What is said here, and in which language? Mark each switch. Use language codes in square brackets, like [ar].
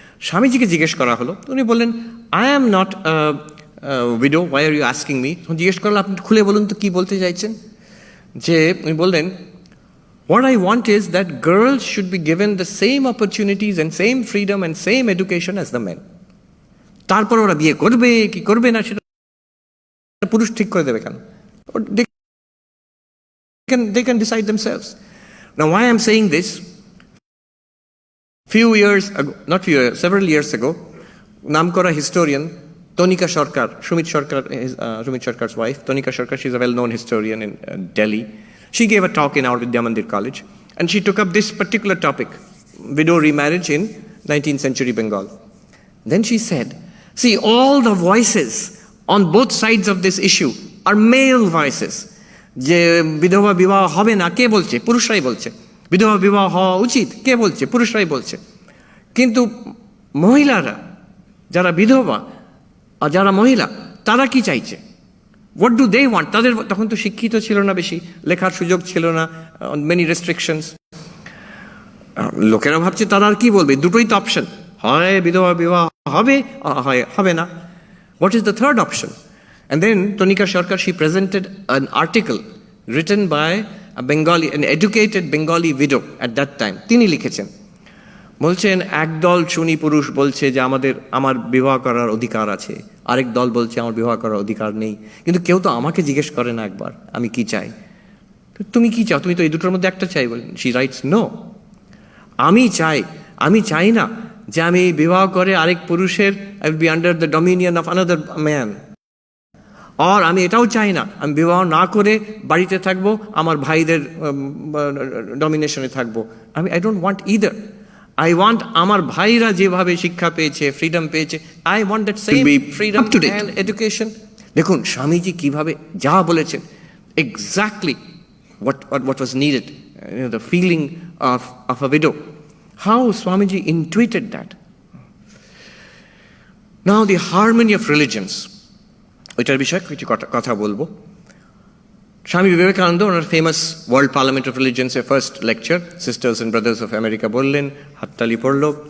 [bn] স্বামীজিকে জিজ্ঞেস করা হলো, উনি বললেন, [en] I am not a widow, why are you asking me? [bn] জিজ্ঞেস করলো, আপনি খুলে বলুন তো কি বলতে চাইছেন। যে উনি বললেন, [en] what I want is that girls should be given the same opportunities and same freedom and same education as the men. [bn] তারপর ওরা বিয়ে করবে কি করবে না সেটা পুরুষ ঠিক করে দেবে কেন? [en] They can decide themselves. Now why I'm saying this, several years ago, namkora historian Tonika Sarkar, Shumit Sarkar's wife, Tonika Sarkar, she's a well-known historian in Delhi. She gave a talk in our Vidya Mandir College, and she took up this particular topic, widow remarriage in 19th century Bengal. Then she said, see, all the voices on both sides of this issue are male voices. [bn] যে বিধবা বিবাহ হবে না কে বলছে? পুরুষরাই বলছে। বিধবা বিবাহ হওয়া উচিত কে বলছে? পুরুষরাই বলছে। কিন্তু মহিলারা যারা বিধবা আর যারা মহিলা তারা কি চাইছে? [en] What do they want? [bn] তাদের তখন তো শিক্ষিত ছিল না, বেশি লেখার সুযোগ ছিল না, [en] Many restrictions. [bn] লোকেরা ভাবছে তারা আর কি বলবে, দুটোই তো অপশন, হয় বিধবা বিবাহ হবে, হয় হবে না। [en] What is the third option? And then Tonika Sarkar, she presented an article written by an educated Bengali widow at that time. [bn] তিনি লিখেছেন, বলছেন একদল শুনি পুরুষ বলছে যে আমার বিবাহ করার অধিকার আছে, আরেক দল বলছে আমার বিবাহ করার অধিকার নেই, কিন্তু কেউ তো আমাকে জিজ্ঞেস করে না একবার আমি কি চাই। তুমি কি চাও? তুমি তো এই দুটোর মধ্যে একটা চাই। বলেন, [en] she writes, no, [bn] আমি চাই না যে আমি বিবাহ করে আরেক পুরুষের [en] I will be under the dominion of another man. [bn] আর আমি এটাও চাই না আমি বিবাহ না করে বাড়িতে থাকবো, আমার ভাইদের ডমিনেশনে থাকবো। [en] I don't want either. I want [bn] আমার ভাইরা যেভাবে শিক্ষা পেয়েছে, ফ্রিডম পেয়েছে, [en] I want that same freedom and education. [bn] দেখুন স্বামীজি কিভাবে যা বলেছেন, [en] Exactly what was needed, the feeling of a widow. How Swamiji intuited that. Now the harmony of religions, [bn] ওইটার বিষয়ে কিছু কথা বলবো। স্বামী বিবেকানন্দ ওনার famous world parliament of রিলিজিয়ন্সের first lecture [en] sisters and brothers of America [bn] বললেন, হাততালি পড়ল।